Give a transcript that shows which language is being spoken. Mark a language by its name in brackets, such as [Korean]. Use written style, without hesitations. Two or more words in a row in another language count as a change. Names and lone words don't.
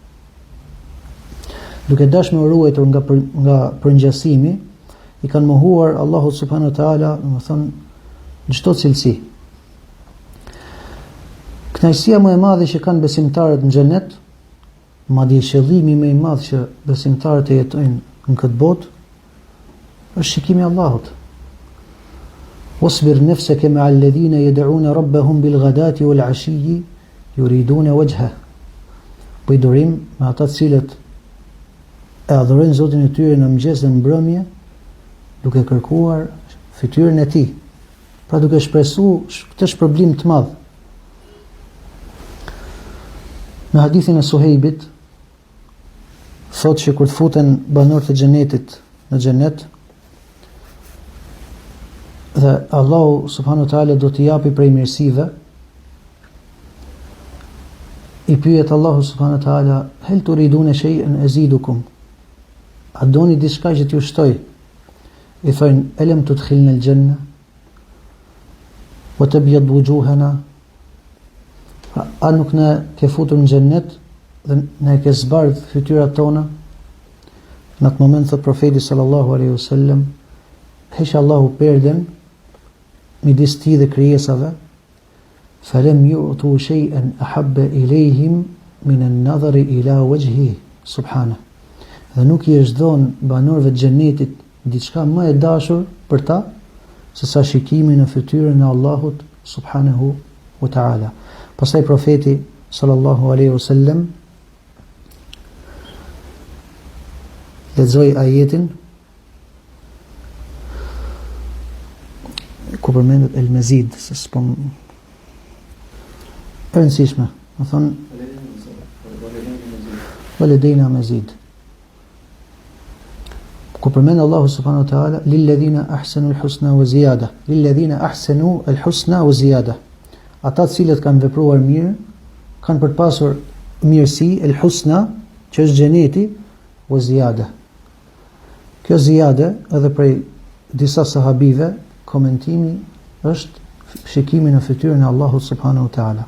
[Albanian] Duke dashur me ruajtur nga përngjasimi, i kanë mohuar Allahu [Arabic] سبحانه وتعالى, [Albanian] domethënë në çdo cilësi. Kënaqësia më e madhe që kanë besimtarët në xhenet, madje qëllimi më i madh që besimtarët e jetojnë në këtë botë, është shikimi i Allahut. [Arabic] واصبر نفسك مع الذين يدعون ربهم بالغداة والعشي يريدون وجه. [Albanian] Po i durim me ata të cilët e adhurojnë Zotin e tyre në mëngjes dhe në mbrëmje, duke kërkuar fytyrën e tij. Pra duke shpresuar këtë shpërblim të madh. Në hadithin e Suhejbit thotë që kur të futen banorët e xhenetit në xhenet, dhe Allahu [Arabic] سبحانه وتعالى [Albanian] do t'i japi prej mirësive, i pyet Allahu [Arabic] سبحانه وتعالى: "هل تريدون شيئا أزيدكم?" [Albanian] A doni diçka që t'ju shtoj? I thojnë: [Arabic] "ألم تدخلنا الجنة وتبيض وجوهنا?" [Albanian] A nuk na ke futur në xhennet dhe na ke zbardh fytyrat tona? Në atë moment thot profeti [Arabic] صلى الله عليه وسلم: [Albanian] "Heq Allahu perden midis ti dhe krijesave, [Arabic] فلم يعطوا شيئا أحب إليهم من النظر إلى وجهه سبحانه." [Albanian] Dhe nuk i është dhënë banorëve të xhenetit diçka më e dashur për ta se sa shikimi në fytyrën e Allahut [Arabic] سبحانه وتعالى. [Albanian] Pastaj profeti [Arabic] صلى الله عليه وسلم [Albanian] lexoi ajetin ku përmendet el mazid, se s'pom e rëndësishme, më thonë [Arabic] ولدينا مزيد, [Albanian] ku përmend Allahu [Arabic] سبحانه وتعالى: للذين أحسنوا الحسنى وزيادة, للذين أحسنوا الحسنى وزيادة. [Albanian] Ata të cilët kanë vepruar mirë, kanë për të pasur mirësi, el-husna, që është xheneti, [Arabic] وزيادة. [Albanian] Kjo ziyada edhe prej disa sahabive, komentimi është shikimi në fytyrën e Allahut [Arabic] سبحانه وتعالى.